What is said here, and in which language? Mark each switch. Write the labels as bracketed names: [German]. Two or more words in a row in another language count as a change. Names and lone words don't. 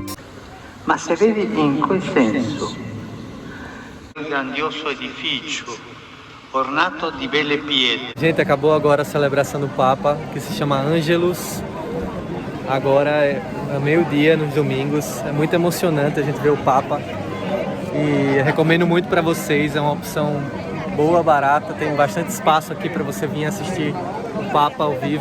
[Italian] Ma se vedi in quel senso il grandioso edificio Ornato di belle pietre. [Portuguese] Gente, acabou agora a celebração do Papa, que se chama Angelus. Agora é meio-dia nos domingos. É muito emocionante a gente ver o Papa. E eu recomendo muito para vocês, é uma opção boa, barata. Tem bastante espaço aqui para você vir assistir o Papa ao vivo.